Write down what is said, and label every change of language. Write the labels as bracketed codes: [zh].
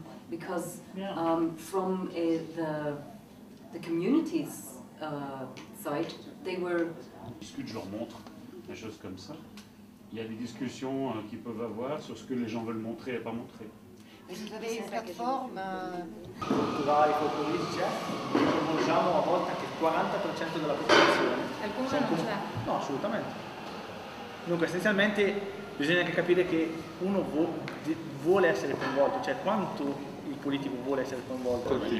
[en] Because from the community's side, they were... [fr] Je leur montre des choses comme ça. Il y a des discussions qu'ils peuvent avoir sur ce que les gens veulent montrer et pas montrer. Vous avez une plateforme [it] Culturali, folcloristici, conosciamo a volte anche il 40% della popolazione. Alcune non ce l'ha. No, assolutamente. Dunque, essenzialmente bisogna anche capire che uno vuole essere coinvolto, cioè quanto il politico vuole essere coinvolto.